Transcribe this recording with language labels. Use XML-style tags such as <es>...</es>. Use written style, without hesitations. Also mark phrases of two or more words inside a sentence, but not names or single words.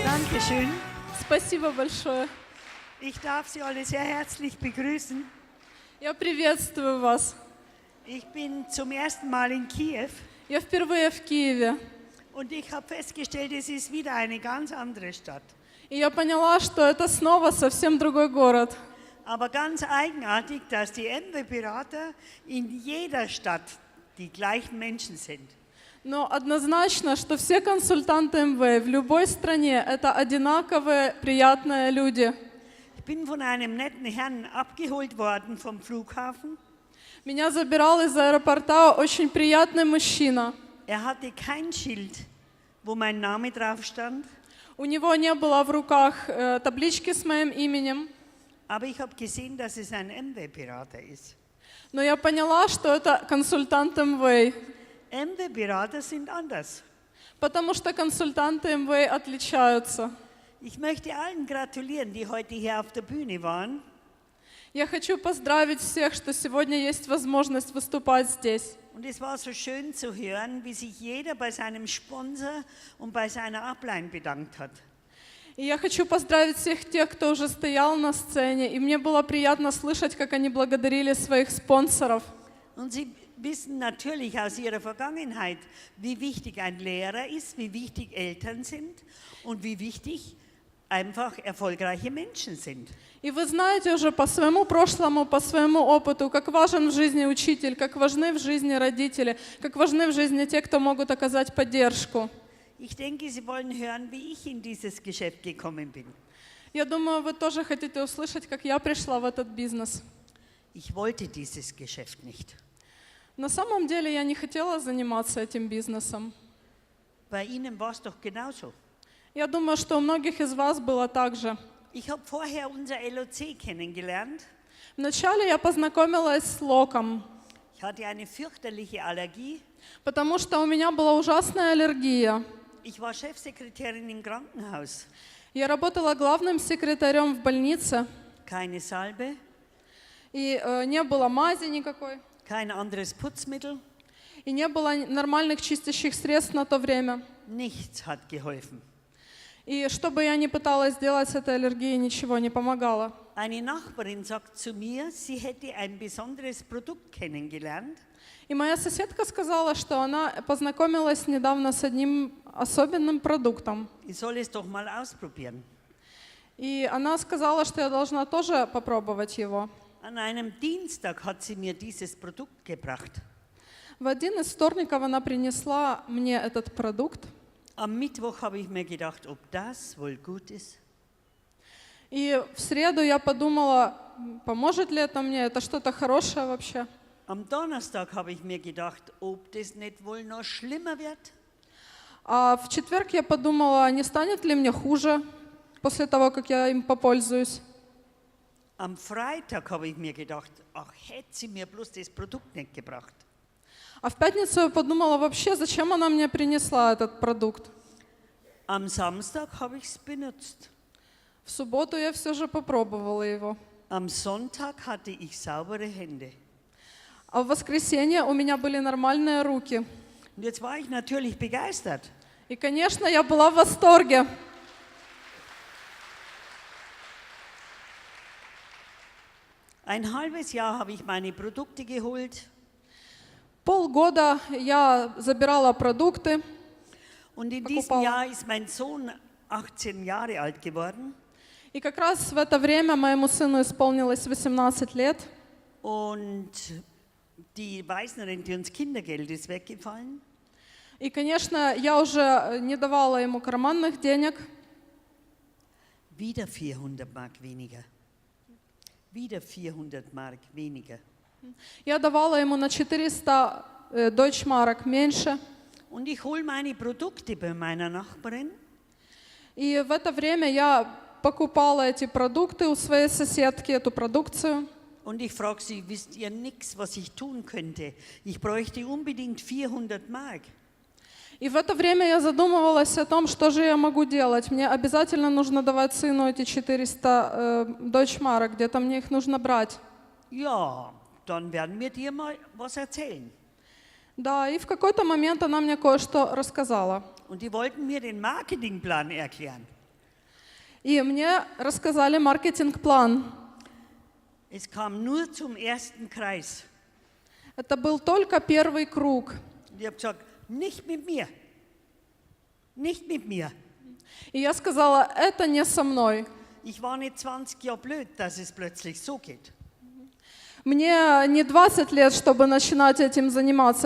<de>Dankeschön.</de> <ru>Спасибо большое.</ru> <de>Ich darf Sie alle sehr herzlich begrüßen.</de> <ru>Я приветствую вас.</ru> <de>Ich bin zum ersten Mal in Kiew</de> <ru>Я впервые в Киеве.</ru> <de>und ich habe festgestellt, es ist wieder eine ganz andere Stadt.</de> <ru>И я поняла, что это снова совсем другой город.</ru> <de>Aber ganz eigenartig, dass die MW-Berater in jeder Stadt die gleichen Menschen sind.</de> <ru>Но однозначно, что все консультанты МВ в любой стране это одинаковые, приятные люди.</ru> <de>Ich bin von einem netten Herrn abgeholt worden vom Flughafen.</de> <ru>Меня забирал из аэропорта очень приятный мужчина.</ru> <de>Er hatte kein Schild, wo mein Name drauf stand.</de> <ru>У него не было в руках таблички с моим именем.</ru> <de>Aber ich habe gesehen, dass es ein MW-Berater ist.</de> <ru>Но я поняла, что это консультант МВ.</ru> <de>MW-Berater sind anders.</de> <ru>Потому что консультанты МВ отличаются.</ru> <de>Ich möchte allen gratulieren, die heute hier auf der Bühne waren.</de> <ru>Я хочу поздравить всех, что сегодня есть возможность выступать здесь.</ru> <de>Und es war so schön zu hören, wie sich jeder bei seinem Sponsor und bei seiner Upline bedankt hat.</de> <ru>И я хочу поздравить всех тех, кто уже стоял на сцене, и мне было приятно слышать, как они благодарили своих спонсоров.</ru> <de>Und sie wissen natürlich aus ihrer Vergangenheit, wie wichtig ein Lehrer ist, wie wichtig Eltern sind und wie wichtig einfach erfolgreiche Menschen sind.</de> <ru>И вы знаете уже по своему прошлому, по своему опыту, как важен в жизни учитель, как важны в жизни родители, как важны в жизни те, кто могут оказать поддержку.</ru> <de>Ich denke, Sie wollen hören, wie ich in dieses Geschäft gekommen bin.</de> <ru>Я думаю, вы тоже хотите услышать, как я пришла в этот бизнес.</ru> <de>Ich wollte dieses Geschäft nicht.</de> <ru>На самом деле я не хотела заниматься этим бизнесом.</ru> <de>Bei Ihnen war es doch genauso.</de> <ru>Я думаю, что у многих из вас было так же.</ru> <de>Ich habe vorher unser LOC kennengelernt.</de> <ru>Вначале я познакомилась с Локом,</ru> <de>Ich hatte eine fürchterliche Allergie.</de> <ru>потому что у меня была ужасная аллергия.</ru> <de>Ich war Chefsekretärin im Krankenhaus.</de> <ru>Я работала главным секретарем в больнице,</ru> <de>Keine Salbe,</de> <ru>и не было мази никакой,</ru> <de>kein anderes Putzmittel.</de> <ru>и не было нормальных чистящих средств на то время.</ru> <de>Nichts hat geholfen.</de> <ru>И что бы я ни пыталась сделать с этой аллергией, ничего не помогало.</ru> <de>Eine Nachbarin sagt zu mir, sie hätte ein besonderes Produkt kennengelernt.</de> <ru>И моя соседка сказала, что она познакомилась недавно с одним особенным продуктом.</ru> <de>Ich soll es doch mal ausprobieren.</de> <ru>И она сказала, что я должна тоже попробовать его.</ru> <de>An einem Dienstag hat sie mir dieses Produkt gebracht.</de> <ru>В один из вторников она принесла мне этот продукт.</ru> <de>Am Mittwoch habe ich mir gedacht, ob das wohl gut ist.</de> <ru>И в среду я подумала, поможет ли это мне, это что-то хорошее вообще.</ru> <de>Am Donnerstag habe ich mir gedacht, ob das nicht wohl noch schlimmer wird.</de> <ru>А в четверг я подумала, не станет ли мне хуже после того, как я им попользуюсь.</ru> <de>Am Freitag habe ich mir gedacht, ach, hätte sie mir bloß das Produkt nicht gebracht.</de> <ru>А в пятницу я подумала, вообще, зачем она мне принесла этот продукт.</ru> <de>Am Samstag habe ich es benutzt.</de> <ru>В субботу я все же попробовала его.</ru> <de>Am Sonntag hatte ich saubere Hände.</de> <ru>А в воскресенье у меня были нормальные руки.</ru> <de>Und jetzt war ich natürlich begeistert.</de> <ru>И, конечно, я была в восторге.</ru> <de>Ein halbes Jahr habe ich meine Produkte geholt.</de> <ru>Полгода я забирала продукты.</ru> <de>Und in diesem Jahr ist mein Sohn 18 Jahre alt geworden.</de> <ru>И как раз в это время моему сыну исполнилось 18 лет.</ru> <de>Und die Waisenrente und das Kindergeld ist weggefallen.</de> <ru>И, конечно, я уже не давала ему карманных денег.</ru> <de>Wieder 400 Mark weniger. Wieder 400 Mark weniger.</de> <ru>Я давала ему на 400 Deutschmark меньше.</ru> <de>Und ich hole meine Produkte bei meiner Nachbarin.</de> <ru>И в это время я покупала эти продукты у своей соседки, эту продукцию.</ru> <de>Und ich frage sie, wisst ihr nichts, was ich tun könnte? Ich bräuchte unbedingt 400 Mark.</de> <ru>И в это время я задумывалась о том, что же я могу делать. Мне обязательно нужно давать сыну эти 400 Deutschmark, где-то мне их нужно брать.</ru> <de>Ja, dann werden wir dir mal was erzählen.</de> <ru>Да, и в какой-то момент она мне кое-что рассказала.</ru> <de>Und die wollten mir den Marketingplan erklären.</de> <ru>И мне рассказали маркетинг-план.</ru> <de>Es kam nur zum ersten Kreis.</de> <ru>Это был только первый круг.</ru> <de>Und ich habe gesagt, nicht mit mir. Nicht mit mir.</de> <ru>И я сказала, это не со мной.</ru> <de>Ich war nicht 20 Jahre blöd, dass es plötzlich so geht.</de> <ru>Мне не 20 лет, чтобы начинать этим заниматься.</ru>